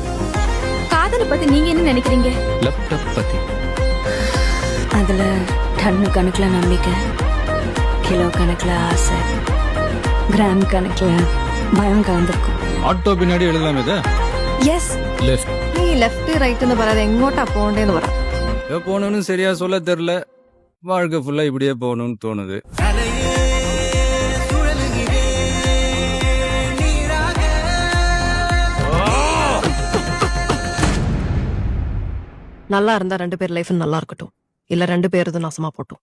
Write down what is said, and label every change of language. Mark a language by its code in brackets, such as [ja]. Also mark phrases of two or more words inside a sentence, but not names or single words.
[ta] காதலை பத்தி நீங்க என்ன நினைக்கிறீங்க? லேப்டாப் பத்தி அதுல டன்னு கணக்குல நம்பிக்கை, கிலோ கணக்குல ஆசை, கிராம் கணக்குல பயம் கலந்துருக்கும். ஆட்டோ பின்னாடி எழுதலாம் இதை. எஸ், லெஃப்ட் [ml] നീ [en] left right [ml] പറയാതെ എങ്ങോട്ടാ പോണ്ടേന്ന് പറ. [ta] போகணும்னு சரியா சொல்ல தெரியல. வாழ்க்கை ஃபுல்லா இப்படியே போகணும்னு தோணுது. நல்லா இருந்தா 2 பேர் லைஃப் நல்லா இருக்கட்டும், இல்ல 2 பேரும் நாசமா போட்டும்.